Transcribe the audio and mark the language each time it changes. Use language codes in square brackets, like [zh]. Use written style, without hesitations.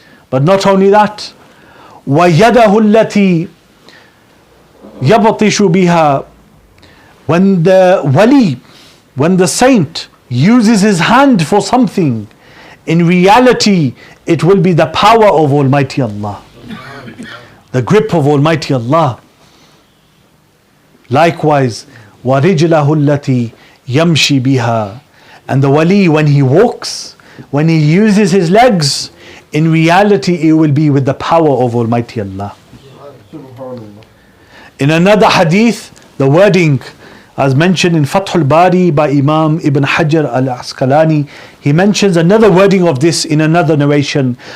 [en] But not only that, [ar] وَيَدَهُ الَّتِي يَبْطِشُ بِهَا. [en] When the wali, when the saint uses his hand for something, in reality it will be the power of Almighty Allah, the grip of Almighty Allah. Likewise, [ar] وَرِجْلَهُ الَّتِي يَمْشِي بِهَا. [en] And the wali, when he walks, when he uses his legs, in reality it will be with the power of Almighty Allah. In another hadith, the wording as mentioned in Fathul Bari by Imam Ibn Hajar al-Asqalani, he mentions another wording of this in another narration.